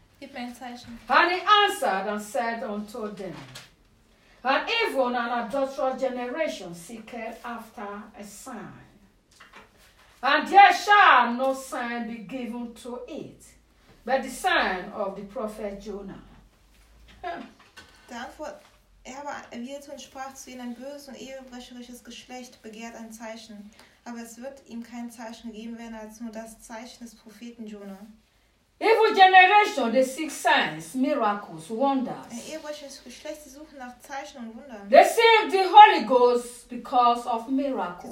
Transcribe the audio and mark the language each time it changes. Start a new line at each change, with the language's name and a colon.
English: And he answered and said unto them, an evil and adulterous generation seeketh after a sign, and there shall no sign be given to it, but the sign of the prophet Jonah.
German: Der Antwort, er aber erwiderte und sprach zu ihnen, ein böses und ehebrecherisches Geschlecht begehrt ein Zeichen, aber es wird ihm kein Zeichen geben werden als nur das Zeichen des Propheten Jonah.
English: Evil generation, they seek signs, miracles, wonders. They seek the Holy Ghost because of miracles.